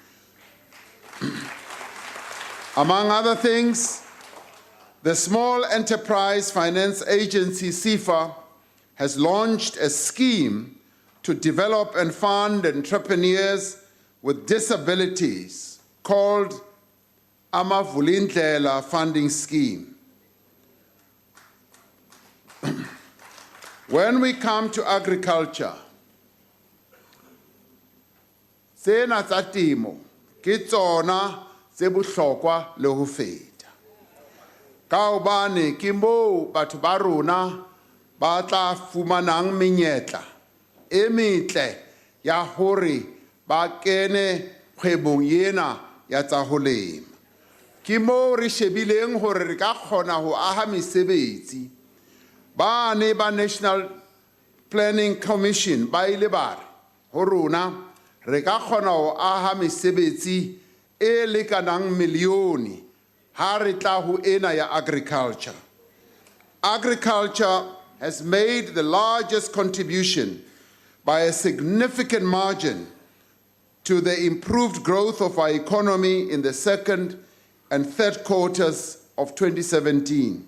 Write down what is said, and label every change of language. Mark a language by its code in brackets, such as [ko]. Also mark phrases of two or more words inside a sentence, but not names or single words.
[en] Among other things, the Small Enterprise Finance Agency, SIFA, has launched a scheme to develop and fund entrepreneurs with disabilities called Amavulindlela Funding Scheme. When we come to agriculture, [st] tsena tsa temo ke tsona tse bohlokwa le ho feta. Ka hobane ke moo batho ba rona ba tla fumanang menyetla e metle ya hore ba kene kgwebong ena ya tsa ho lema. Ke moo re shebileng hore re ka kgona ho aha mesebetsi. Bane ba National Planning Commission ba ile ba re ho rona re ka kgona ho aha mesebetsi e lekanang milione ha re tla ho ena ya agriculture. [en] Agriculture has made the largest contribution by a significant margin to the improved growth of our economy in the second and third quarters of 2017.